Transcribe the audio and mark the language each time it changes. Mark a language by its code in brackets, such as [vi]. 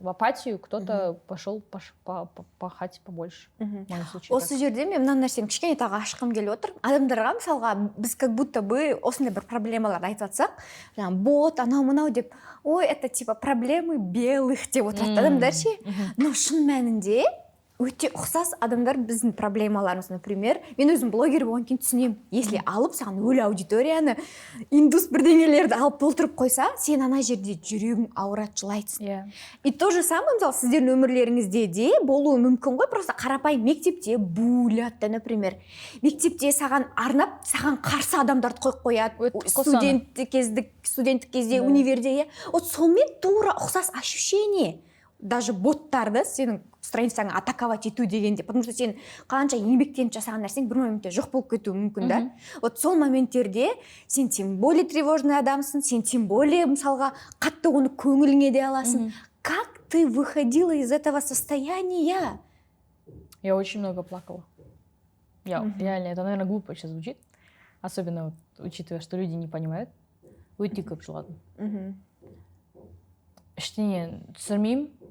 [ru] В апатию, кто-то пошел пахать побольше. В моем случае. [kk] Осы жерде мен мына нәрсені кішкене тағы ашқым келіп отыр. Адамдарға мысалға біз [ru] как будто бы [kk] осындай бір проблемаларды айтып жатсақ, жаңағы бот, анау-мынау деп, ой, [ru] это типа проблемы белых [kk] деп отырады адамдар ше. Но шын мәнінде өте ұқсас адамдар біздің проблемаларымыз. Например, мен өзім блогер болған кейін түсінемін. Если алып саған өлі аудиторияны, индус бірдеңелерді алып толтырып қойса, сен ана жерде жүрегің ауырады, жылайсың. [ru] И то же самое, [kk] мысалы, сіздердің өмірлеріңізде де болуы мүмкін ғой. Просто қарапайым мектепте булят, например. Мектепте саған арнап, саған қарсы адамдарды қойып қояды. Студенттік кезде, универде. Вот сонымен тура ұқсас ощущение. Даже боттарды сенің страницаңа атаковать ету дегенде, [ru] потому что [kk] сен қанша еңбектеніп жасаған нәрсең бір моментте жоқ болып кетуі мүмкін, да? Вот сол моменттерде сен [ru] тем более тревожный [kk] адамсың, сен тем более мысалға қатты оны көңіліңе де аласың. [ru] Как ты выходила из этого состояния? Я очень много плакала. Реально, это, наверное, глупо сейчас звучит. Особенно вот, учитывая, что люди не понимают. [kk] Өте көп жыладым. Ештеңе түсірмеймін.